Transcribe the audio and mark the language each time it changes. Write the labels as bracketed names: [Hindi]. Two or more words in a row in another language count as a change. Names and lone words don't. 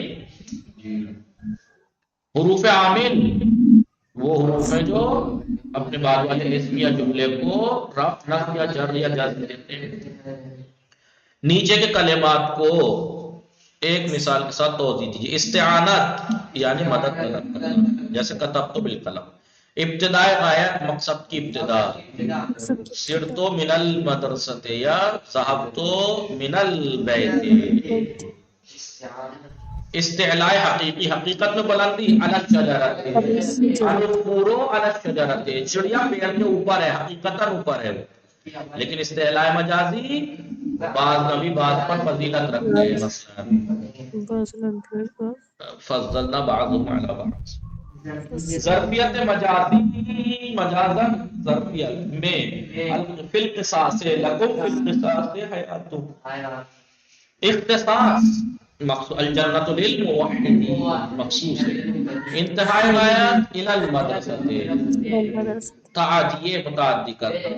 [Urdu] نہیں، حروف عامل وہ حروف ہیں جو اپنے بعد والے اسم یا جملے کو رفع، نصب یا جر یا جزم دیتے ہیں. نیچے کے کلمات کو ایک مثال کے ساتھ توضیح دیجیے. استعانت یعنی مدد طلب کرنا، جیسے [Arabic] کتبت بالقلم. [Urdu] ابتدائے غایت، مقصد کی ابتدا. [Arabic] سرت من المدرسۃ یا ذهبت من البیت. [Urdu] استعلاء حقیقی، حقیقت میں بلندی. [Arabic] علی الشجرۃ، العصفور علی الشجرۃ، [Urdu] چڑیا پیڑ کے اوپر ہے، حقیقتاً اوپر ہے. لیکن استعلاء مجازی بعض نبی بعض پر فضیلت رکھتے ہیں. [Arabic] مثلا فضلنا بعضهم علی بعض. [Urdu] ظرفیت مجازی، مجازن ظرفیت میں [Arabic] فی القصاص لکم فی القصاص حیات. [Urdu] اختصاص مخصوص، [Arabic] الجنت للموحدین [Urdu] مخصوص ہے. انتہائی غایت [Arabic] الی المدرسۃ، [Urdu] تعدیہ متعدی کرنا.